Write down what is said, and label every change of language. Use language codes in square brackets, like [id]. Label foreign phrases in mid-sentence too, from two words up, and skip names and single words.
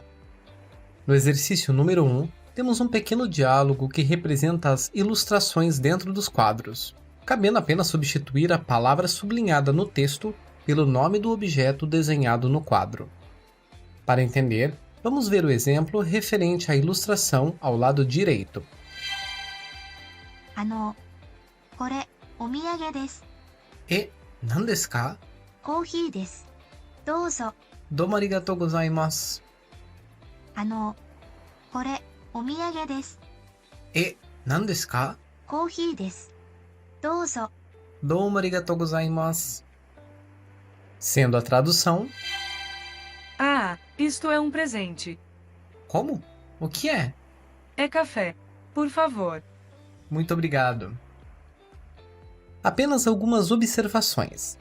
[pt] No exercício número 1, temos um pequeno diálogo que representa as ilustrações dentro dos quadros, cabendo apenas substituir a palavra sublinhada no texto pelo nome do objeto desenhado no quadro. Para entender, vamos ver o exemplo referente à ilustração ao lado direito. [ja] これ、お土産です。 E, 何ですか? コーヒーです。どうぞ。どうもありがとうございます. これ、お土産です。 E, 何ですか? コーヒーです。どうぞ。どうもありがとうございます. [pt] Sendo a tradução... Ah, isto é um presente. Como? O que é? É café. Por favor. Muito obrigado. Apenas algumas observações.